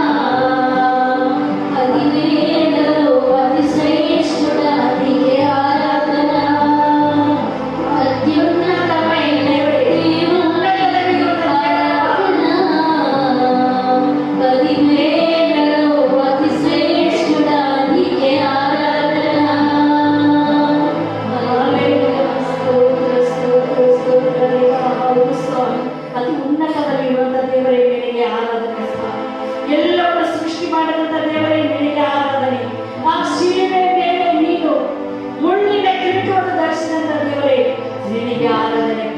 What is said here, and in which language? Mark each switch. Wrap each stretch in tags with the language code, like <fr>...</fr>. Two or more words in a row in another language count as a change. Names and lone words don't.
<te>పదివేలలో అతి శ్రేష్ఠుడా నీకే ఆరాధన. అత్యున్నతమైన దేవా ఆరాధన. పదివేలలో అతి శ్రేష్ఠుడా నీకే ఆరాధన.</te> <kn>ಅತಿ ಉನ್ನತದಲ್ಲಿರುವಂತ ದೇವರೇ ನಿನಗೆ ಆರಾಧನೆ ಸ್ವಾಮಿ. ಎಲ್ಲವನ್ನೂ ಸೃಷ್ಟಿ ಮಾಡಿದಂತ ದೇವರೇ ನಿನಗೆ ಆರಾಧನೆ. ಆ ಶಿಲುಬೆ ಮೇಲೆ ನೀನು ಮುಳ್ಳಿನ ಕಿರೀಟವನ್ನು ಧರಿಸಿದಂತ ದೇವರೇ ನಿನಗೆ ಆರಾಧನೆಪ್ಪ.</kn>